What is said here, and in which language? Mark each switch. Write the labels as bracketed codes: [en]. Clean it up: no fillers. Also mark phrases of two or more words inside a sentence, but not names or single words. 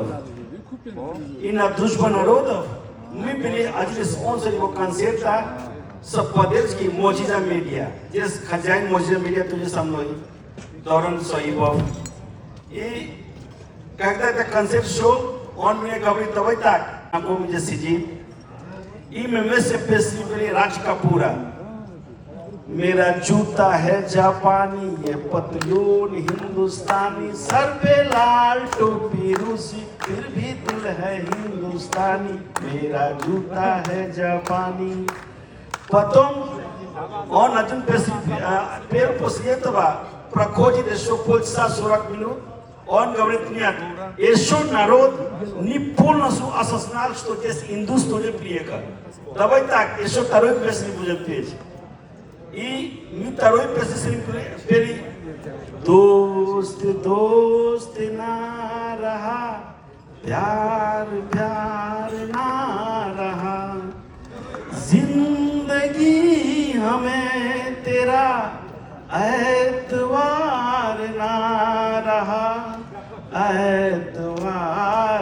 [ru] И на «Дружба народов» мы были один из спонсоров его концерта совпадельский Моджиза Медиа. Здесь хозяин Моджиза Медиа тоже со мной, Доран Соибов. И когда этот концерт шел, он мне говорит, давай так, на комнате сидит. И мы вместе песни были Радж Капура. [hi] मेरा जूता है जापानी, ये पतलून हिंदुस्तानी, सर पे लाल टोपी रूसी, फिर भी दिल है हिंदुस्तानी, मेरा जूता है जापानी. [ru] Потом он один пел после этого, проходит еще полчаса 40 минут, он говорит, нет, еще народ не полностью осознал, что здесь индус тоже приехал. Давай так, еще второй песню будем петь. И мы второй песню с ним пели. [hi] दोस्त दोस्त ना रहा, प्यार प्यार ना रहा, जिंदगी हमें तेरा एतवार ना रहा, एतवार